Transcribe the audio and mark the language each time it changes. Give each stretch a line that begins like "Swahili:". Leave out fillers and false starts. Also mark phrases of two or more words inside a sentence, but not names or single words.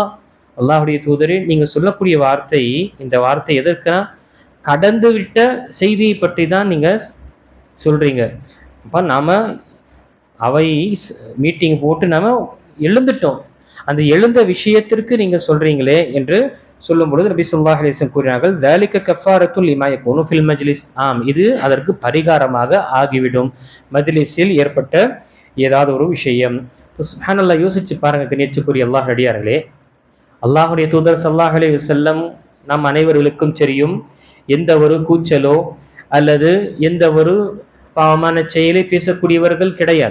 Tamil: அல்லாஹ்வுடைய தூதரே, நீங்க சொல்லக்கூடிய வார்த்தை, இந்த வார்த்தை எதற்குனா கடந்து விட்ட செய்தியை பற்றி தான் நீங்க சொல்றீங்க. அப்ப நாம அவை மீட்டிங் போட்டு நாம எழுந்துட்டோம், அந்த எழுந்த விஷயத்திற்கு நீங்க சொல்றீங்களே என்று சொல்லும் பொழுது நபி
Arabic: صلى الله عليه وسلم
Tamil: கூறினார்கள்,
Arabic: ذلك كفارة لما يكون في المجلس.
Tamil: இது அதற்கு பரிகாரமாக ஆகிவிடும், மஜ்லிஸில் ஏற்பட்ட ஏதாவது ஒரு விஷயம். சுப்ஹானல்லாஹ், யோசிச்சு பாருங்க கண்ணியத்துக்குரிய அல்லாஹ் அடியார்களே. அல்லாஹ்வுடைய தூதர்
Arabic: صلى الله عليه وسلم
Tamil: நம் அனைவர்களுக்கும் தெரியும், எந்த ஒரு கூச்சலோ அல்லது எந்த ஒரு பாவமான செயலை பேசக்கூடியவர்கள் கிடையாது.